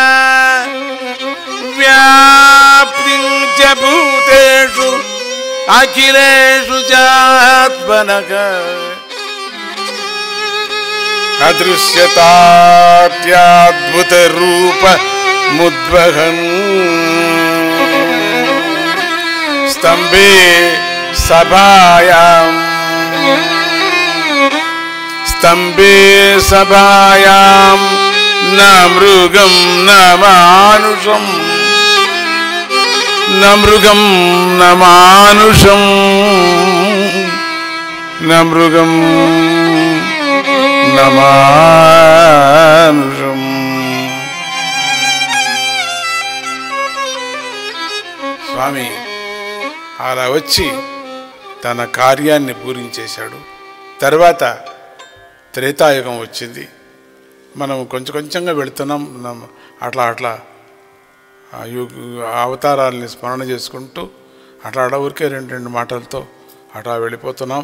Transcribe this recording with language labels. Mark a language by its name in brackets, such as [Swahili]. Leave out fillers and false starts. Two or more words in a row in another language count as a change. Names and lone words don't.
[Sanskrit] వ్యాప్తించ భూతేషు అఖిలేషు చాత్మనః, అదృశ్యతాద్భుత రూప ముద్వహన్ स्तंभे सभायां, स्तंभे सभायां न मृगं न मानुषं, न मृगं न मानुषं, न मृगं न मानुषं. [Telugu] स्वामी అలా వచ్చి తన కార్యాన్ని పూరించేశాడు. తర్వాత త్రేతాయుగం వచ్చింది. మనం కొంచెం కొంచెంగా వెళుతున్నాం. అట్లా అట్లా అవతారాలని స్మరణ చేసుకుంటూ అట్లా ఊరికే రెండు మాటలతో అట్లా వెళ్ళిపోతున్నాం.